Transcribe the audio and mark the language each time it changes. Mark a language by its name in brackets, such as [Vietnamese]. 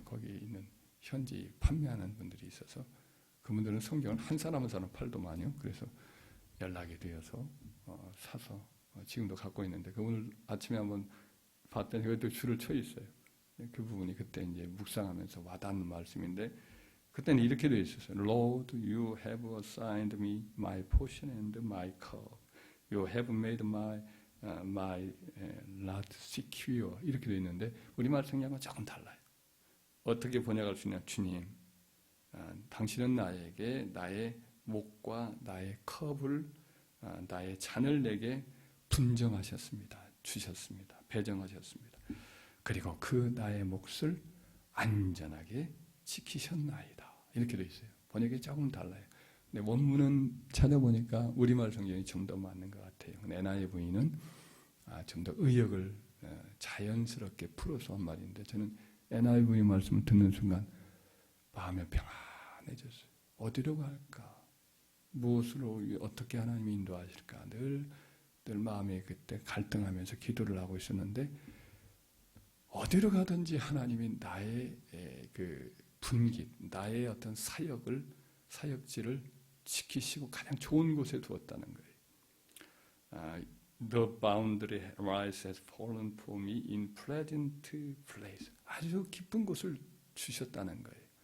[Korean] 거기 있는 현지 판매하는 분들이 있어서 그분들은 성경을 한 사람 한 사람 팔더만요. 그래서 연락이 되어서 사서 지금도 갖고 있는데 오늘 아침에 한번 봤더니 그것도 줄을 쳐 있어요. 그 부분이 그때 이제 묵상하면서 와닿는 말씀인데 그때는 이렇게 되어 있었어요. [English] Lord, you have assigned me my portion and my cup. You have made my lot secure. [Korean] 이렇게 되어 있는데 우리말 성경은 조금 달라요. 어떻게 번역할 수 있냐? 주님, 당신은 나에게 나의 목과 나의 컵을 나의 잔을 내게 분정하셨습니다. 주셨습니다. 배정하셨습니다. 그리고 그 나의 몫을 안전하게 지키셨나이다. 이렇게 되어 있어요. 번역이 조금 달라요. 근데 원문은 찾아보니까 우리말 성경이 좀 더 맞는 것 같아요. NIV는 좀 더 의역을 자연스럽게 풀어서 한 말인데 저는 NIV 말씀을 듣는 순간 마음이 평안해졌어요. 어디로 갈까? 무엇으로 어떻게 하나님이 인도하실까? 늘 마음에 그때 갈등하면서 기도를 하고 있었는데 어디로 가든지 하나님이 나의 그 분깃, 나의 어떤 사역지를 지키시고 가장 좋은 곳에 두었다는 거예요. [English] The boundary rise has fallen for me in pleasant place. [Korean] 아주 기쁜 곳을 주셨다는 거예요.